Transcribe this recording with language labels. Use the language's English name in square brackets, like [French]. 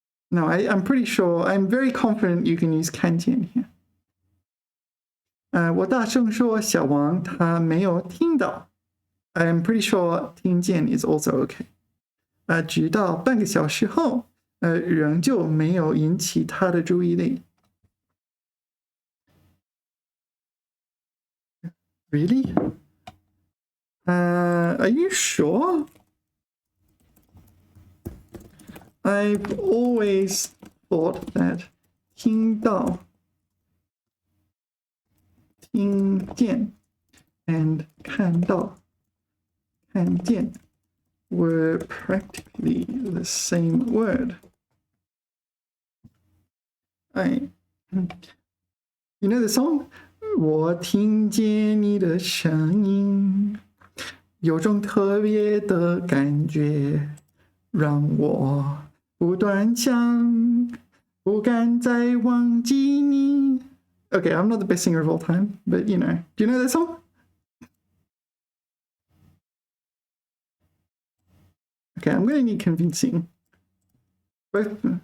[English] No, I'm pretty sure, I'm very confident you can use 看见 here. [Chinese] 我大声说小王他没有听到。 [English] I'm pretty sure 听见 is also okay. [Chinese] 直到半个小时后，仍旧没有引起他的注意力。 [English] Really? Are you sure? I've always thought that 听到 听见 and 看到 看见 were practically the same word. You know the song? [Chinese] 我听见你的声音，有种特别的感觉，让我不断想，不敢再忘记你。 [English] Okay, I'm not the best singer of all time, but you know. Do you know that song? Okay, I'm going to need convincing. Both.